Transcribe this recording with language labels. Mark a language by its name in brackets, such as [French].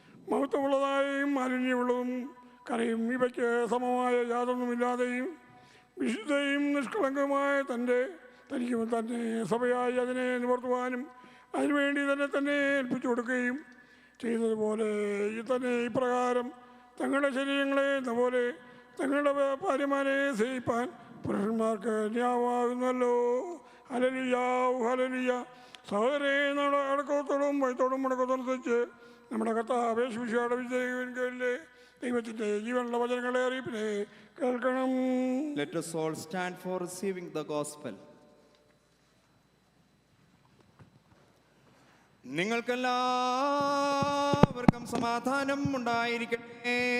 [Malayalam] മഹത്വമുള്ളതായും മാലിന്യമുള്ളതും കരയും ഇവയ്ക്ക് സമമായ യാതൊന്നുമില്ലാതെയും വിശുദ്ധയും നിഷ്കളങ്കവുമായ തനിക്ക് തന്നെ സഭയായി അതിനെ നിവർത്തുവാനും അതിനുവേണ്ടി തന്നെ ഏൽപ്പിച്ചു കൊടുക്കുകയും ചെയ്തതുപോലെ തന്നെ ഇപ്രകാരം തങ്ങളുടെ ശരീരങ്ങളെ എന്ന പോലെ തങ്ങളുടെ ഭാര്യമാരെ സ്നേഹിപ്പാൻ പുരുഷന്മാർക്ക് ന്യായമാകുന്നല്ലോ. Hallelujah, hallelujah. സഹോദരേ, നമ്മുടെ അടക്കത്തോടും ഭയത്തോടും മുടക്കത്തോടനുസരിച്ച് നമ്മുടെ കർത്താവ് യേശുമിശിഹായുടെ വിജയങ്ങളിലെ ദൈവത്തിൻ്റെ ജീവനുള്ള വചനങ്ങളെ അറിയിപ്പിനെ കേൾക്കണം. [English] Let us all stand for receiving the gospel. [Malayalam] നിങ്ങൾക്കെല്ലാവർക്കും സമാധാനം ഉണ്ടായിരിക്കട്ടെ.